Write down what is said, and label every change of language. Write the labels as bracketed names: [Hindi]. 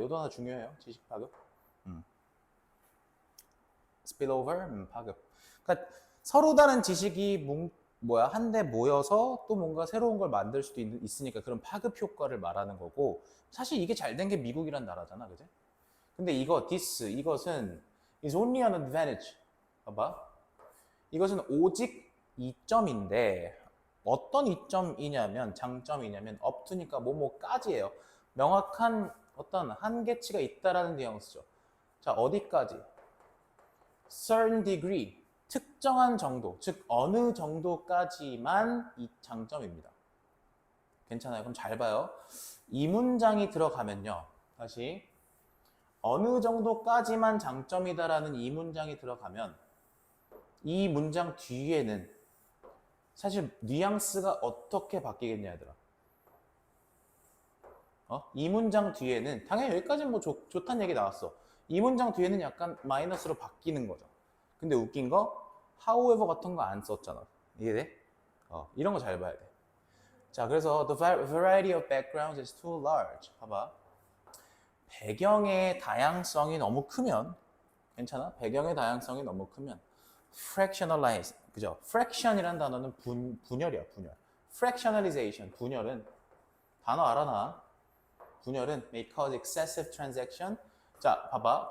[Korean] 요 단어 중요해요. 지식 파급. spillover, 파급. 그러니까 서로 다른 지식이 한데 모여서 또 뭔가 새로운 걸 만들 수도 있으니까 그런 파급 효과를 말하는 거고, 사실 이게 잘 된 게 미국이란 나라잖아, 그지? 근데 이것은 [English] is only an advantage. [Korean] 봐봐. 이것은 오직 이점인데 어떤 이점이냐면 장점이냐면 up to니까 뭐뭐까지예요. 명확한 어떤 한계치가 있다라는 뉘앙스죠. 자, 어디까지? [English] certain degree, [Korean] 특정한 정도, 즉 어느 정도까지만 이 장점입니다. 괜찮아요? 그럼 잘 봐요. 이 문장이 들어가면요. 다시 어느 정도까지만 장점이다라는 이 문장이 들어가면 이 문장 뒤에는 사실 뉘앙스가 어떻게 바뀌겠냐 얘들아. 이 문장 뒤에는 당연히 여기까지는 뭐 좋다는 얘기 나왔어. 이 문장 뒤에는 약간 마이너스로 바뀌는 거죠. 근데 웃긴 거 however 같은 거 안 썼잖아. 이해돼? 이런 거 잘 봐야 돼. 자, 그래서 [English] the variety of backgrounds is too large. [Korean] 봐봐. 배경의 다양성이 너무 크면 괜찮아? 배경의 다양성이 너무 크면 fractionalize, 그죠? fraction이라는 단어는 분열이야, 분열. fractionalization, 분열은 단어 알아놔. 분열은 [English] may cause excessive transaction. [Korean] 자, 봐봐.